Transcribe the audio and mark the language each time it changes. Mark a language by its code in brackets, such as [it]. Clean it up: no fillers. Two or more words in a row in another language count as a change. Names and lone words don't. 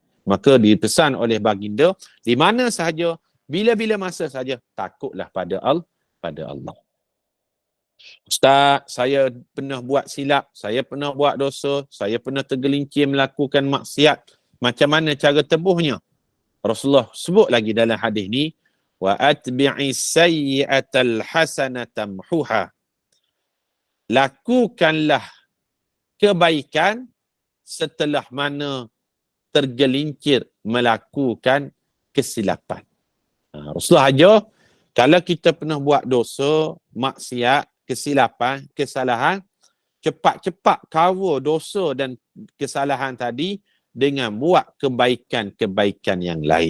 [ms] Maka dipesan oleh baginda, di mana sahaja, bila-bila masa sahaja, takutlah pada Allah. Ustaz, saya pernah buat silap, saya pernah buat dosa, saya pernah tergelincir melakukan maksiat. Macam mana cara tebuhnya? Rasulullah sebut lagi dalam hadis ni, [ar] وأتبع السيئة الحسنة تمحها. [ms] Lakukanlah kebaikan setelah mana tergelincir melakukan kesilapan. Rasulullah ajar, kalau kita pernah buat dosa, maksiat, kesilapan, kesalahan, cepat-cepat cover dosa dan kesalahan tadi dengan buat kebaikan-kebaikan yang lain.